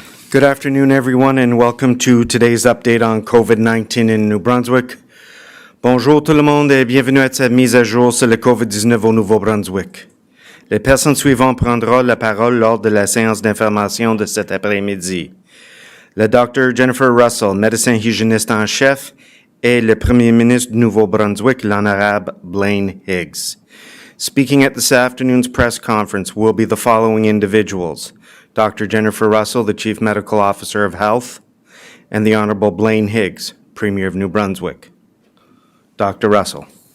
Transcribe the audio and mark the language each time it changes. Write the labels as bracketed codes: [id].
[en] Good afternoon, everyone, and welcome to today's update on COVID-19 in New Brunswick. [fr] Bonjour tout le monde et bienvenue à cette mise à jour sur le COVID-19 au Nouveau-Brunswick. Les personnes suivantes prendront la parole lors de la séance d'information de cet après-midi. Le Dr. Jennifer Russell, médecin hygiéniste en chef, et le Premier ministre du Nouveau-Brunswick, l'Honorable Blaine Higgs. [en] Speaking at this afternoon's press conference will be the following individuals: Dr. Jennifer Russell, the Chief Medical Officer of Health, and the Honorable Blaine Higgs, Premier of New Brunswick. Dr. Russell.